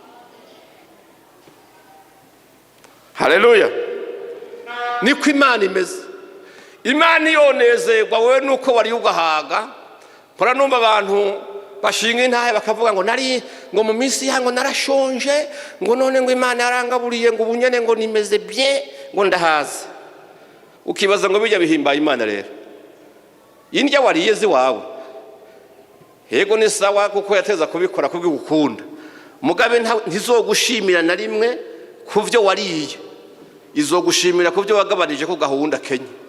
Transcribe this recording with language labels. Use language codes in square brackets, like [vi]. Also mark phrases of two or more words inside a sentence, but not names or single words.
[rn] Haleluya. niko Imana imeze. Imana iyonezerwa wowe nuko wari ugahaga. mpora numva abantu bashinga intahe bakavuga ngo nari ngo mu minsi yango narashonje, ngo none ngo Imana yarangaburiye ngo ubunyene ngo nimeze bien ngo ndahaze. ukibaza ngo bijya bihimbaye Imana rero. indya wariye ziwawe yego ni sawa, kuko yateza kubikora kubw'ugukunda. mugabe ntizogushimira na rimwe kuvyo wariye, izogushimira kuvyo wagabanije ko gahunda Kenya.